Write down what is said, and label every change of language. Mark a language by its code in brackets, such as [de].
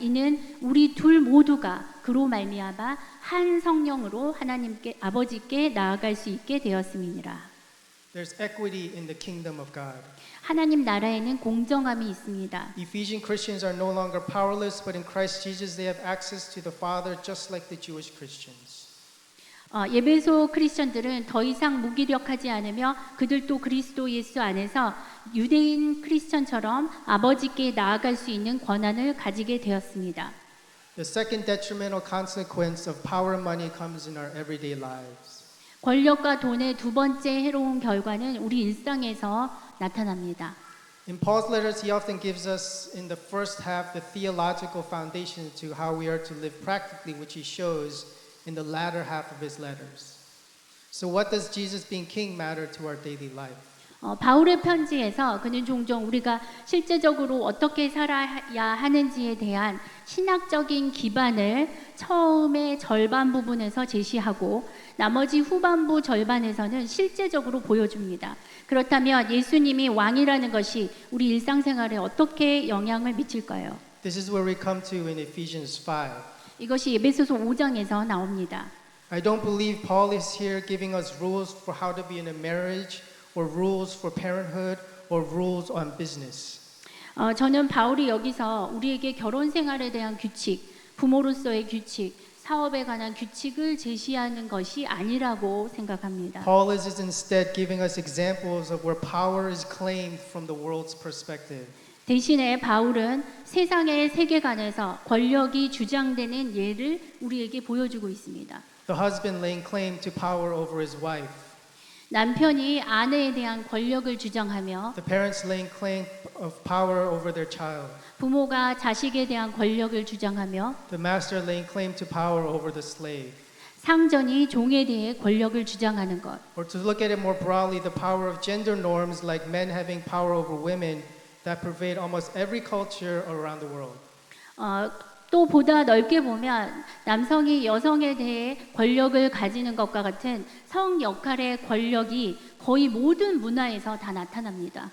[ko] 이는 우리 둘 모두가 그로 말미암아 한 성령으로 하나님께 아버지께 나아갈 수 있게 되었음이니라. [en] There's equity in the kingdom of God. [ko] 하나님 나라에는 공정함이 있습니다. [en] Ephesian Christians are no longer powerless, but in Christ Jesus they have access to the Father just like the Jewish Christians. [ko] 예배소 크리스천들은 더 이상 무기력하지 않으며 그들도 그리스도 예수 안에서 유대인 크리스천처럼 아버지께 나아갈 수 있는 권한을 가지게 되었습니다. [en] The second detrimental consequence of power and money comes in our everyday lives. [ko] 권력과 돈의 두 번째 해로운 결과는 우리 일상에서 나타납니다. [en] In Paul's letters, he often gives us in the first half the theological foundation to how we are to live practically, which he shows in the latter half of his letters. So what does Jesus being king matter to our daily life? [ko] 바울의 편지에서 그는 종종 우리가 실제적으로 어떻게 살아야 하는지에 대한 신학적인 기반을 처음의 절반 부분에서 제시하고 나머지 후반부 절반에서는 실제적으로 보여줍니다. 그렇다면 예수님이 왕이라는 것이 우리 일상생활에 어떻게 영향을 미칠까요? [en] This is where we come to in Ephesians 5. [ko] 이것이 에베소서 5장에서 나옵니다. [en] I don't believe Paul is here giving us rules for how to be in a marriage or rules for parenthood or rules on business. [ko] 저는 바울이 여기서 우리에게 결혼 생활에 대한 규칙, 부모로서의 규칙, 사업에 관한 규칙을 제시하는 것이 아니라고 생각합니다. [en] Paul is instead giving us examples of where power is claimed from the world's perspective. [ko] 대신에 바울은 세상의 세계관에서 권력이 주장되는 예를 우리에게 보여주고 있습니다. [en] The husband laying claim to power over his wife. [ko] 남편이 아내에 대한 권력을 주장하며 [en] The parents laying claim of power over their child. [ko] 부모가 자식에 대한 권력을 주장하며 [en] The master laying claim to power over the slave. [ko] 상전이 종에 대해 권력을 주장하는 것. [en] Or to look at it more broadly, the power of gender norms like men having power over women that pervade almost every culture around the world. [ko] 또 보다 넓게 보면 남성이 여성에 대해 권력을 가지는 것과 같은 성 역할의 권력이 거의 모든 문화에서 다 나타납니다.